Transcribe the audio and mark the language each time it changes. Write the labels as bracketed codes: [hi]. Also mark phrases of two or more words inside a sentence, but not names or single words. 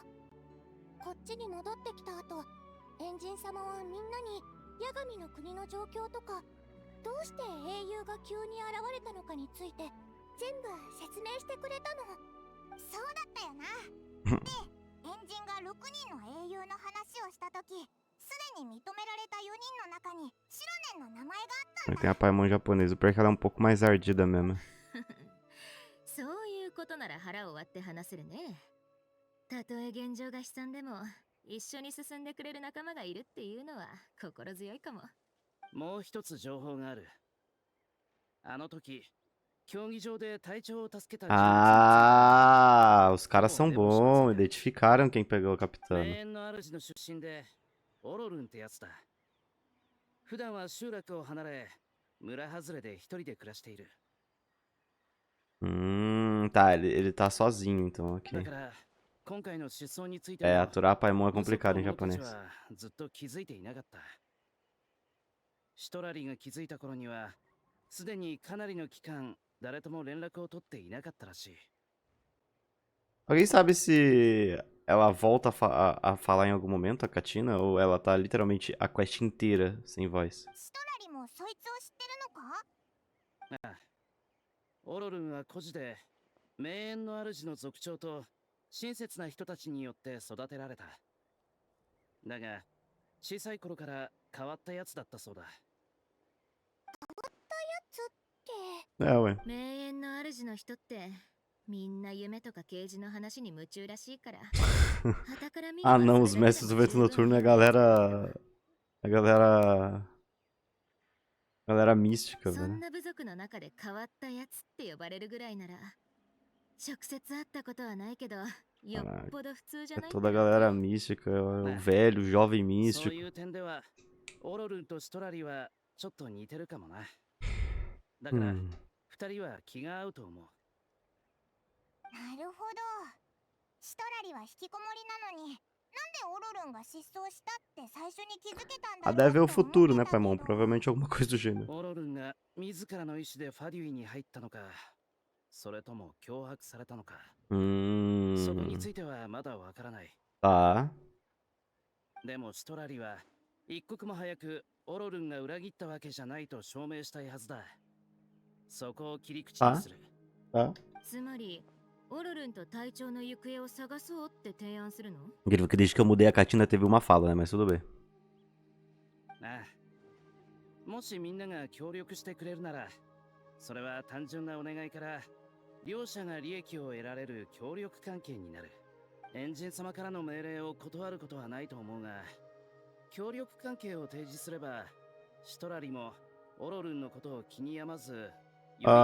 [ja] こっちに戻ってきた後、エンジン様はみんなにヤガミの国の状況とか、どうして英雄が急に現れたのかについて全部説明してくれたの。そうだったよな。で、エンジンが6人の英雄の話をしたとき、すでに認められた4人の中にシロネンの名前があったんだ。 [pt] Tem a Paimon japonesa. O pior é que ela é um pouco mais ardida mesmo. [ja] そういうことなら腹を割って話せるね。たとえ現状が悲惨でも一緒に進んでくれる仲間がいるっていうのは心強いかも。もう一つ情報がある。あの時競技場で隊長を助けた人物 [pt] Ah, os caras são bons. Identificaram quem pegou o [ja] 名 [pt] capitano. [ja] 園の主の出身でオロルンってやつだ。普段は集落を離れ村外れで一人で暮らしている。 [pt] Tá. Ele tá sozinho, então, ok. [ja] だから今回の失踪について [pt] É, [ja] も [pt] aturar a Paimon é [ja] ウソップ [pt] complicado [ja] の [pt] em [ja] 者たち [pt] japonês. [ja] はずっと気づいていなかった。シトラリが気づいた頃にはすでにかなりの期間誰とも連絡を取っていなかったらしい。 [pt] Alguém sabe se ela volta a falar em algum momento, a Katina? Ou ela tá literalmente a quest inteira sem voz? [ja] シトラリもそいつを知ってるのか？ああ、オロルンは孤児で名園の主の族長と親切な人たちによって育てられた。だが小さい頃から変わったやつだったそうだ。 [pt] É, ué. [ja] 名園の主の人ってみんな夢とか啓示の話に夢中らしいから。 [pt] Ah, não, os mestres do vento noturno é a galera. A galera. Galera mística, [ja] そん [pt] velho. [ja] な部族の中で変わったやつって呼ばれるぐらいなら直接会ったことはないけどよっぽど普通じゃ [pt] É [ja] ない [pt] toda a galera mística, é o velho, o jovem [ja] そう [pt] místico. [ja] いう点ではオロルンとシトラリはちょっと似てるかもな。だから 二人は気が合うと思う。なるほど。シトラリは引きこもりなのになんでオロルンが失踪したって最初に気づけたんだ [pt] Ah, [ja] ろう [pt] deve ver o [ja] と [pt] futuro, [ja] 思 [pt] né, [ja] ってたけど [pt] Paimon? Provavelmente alguma coisa do gênero. [ja] オロルンが自らの意志でファデュイに入ったのか、それとも脅迫されたのか、そこについてはまだわからない。 [pt] Tá. [ja] でもシトラリは一刻も早くオロルンが裏切ったわけじゃないと証明したいはずだ。そこを切り口にする。 [pt] Tá. [ja] つまりオロルンと隊長の行方を探そうって提案するの？ [pt] Incrível que desde que eu mudei a Katina teve uma fala, né? Mas tudo bem. [ja] ああ、もしみんなが協力してくれるなら、それは単純なお願いから両者が利益を得られる協力関係になる。エンジン様からの命令を断ることはないと思うが、 協力関係を提示すれば、シトラリもオロルンのことを気に病まず、より集